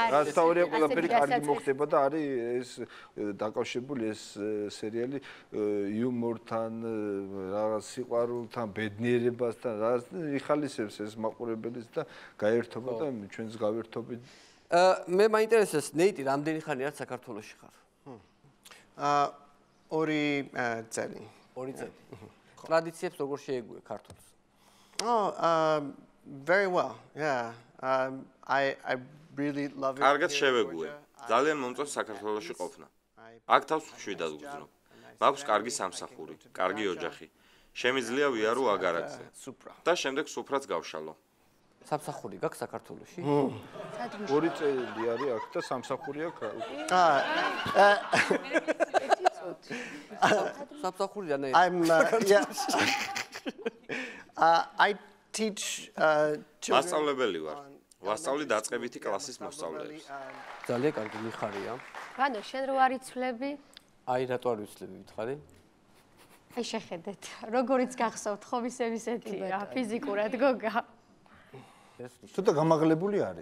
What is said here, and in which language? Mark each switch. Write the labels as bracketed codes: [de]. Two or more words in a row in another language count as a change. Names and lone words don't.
[ka] რასთავარია ყველაფერი კარგი მოხდება და არის ეს დაკავშირებული ეს სერიალი იუმორთან, რაღაც სიყვარულთან, ბედნიერებასთან, რაღაც იხალისებს ეს მაყურებელს და გაერთობა და ჩვენს გავერთობით. მე მაინტერესებს ნეიტი რამდენი ხანი არის საქართველოში ხარ? ორი წელი. ორი წელი. ტრადიციებს როგორ შეეგუე ქართულს? [en] Oh, very well. Yeah. I really love it. [ka] კარგად შევეგუე. ძალიან მომწონს საქართველოში ყოფნა. აქ თავს მშვიდად ვგრძნობ. მაქვს კარგი სამსახური, კარგი ოჯახი. შემიძლია ვიარო აგარაკზე. და შემდეგ სუფრაც გავშალო. სამსახური გაქვს საქართველოში? ორი წელი არის აქ და სამსახური აქვს. სამსახური და ნე. [en] I teach children. [ka] მასწავლებელი ვარ. ვასწავლი დაწყებითი კლასის მოსწავლეებს. ძალიან კარგი მიხარია. ვანო, შენ რო არ იცვლები? აი რატო არ ვიცლები მითხარი? აი შეხედეთ, როგორიც გახსოვთ ხო ისეთი რა, ფიზიკურად გოგა. ცოტა გამაღლებული არის.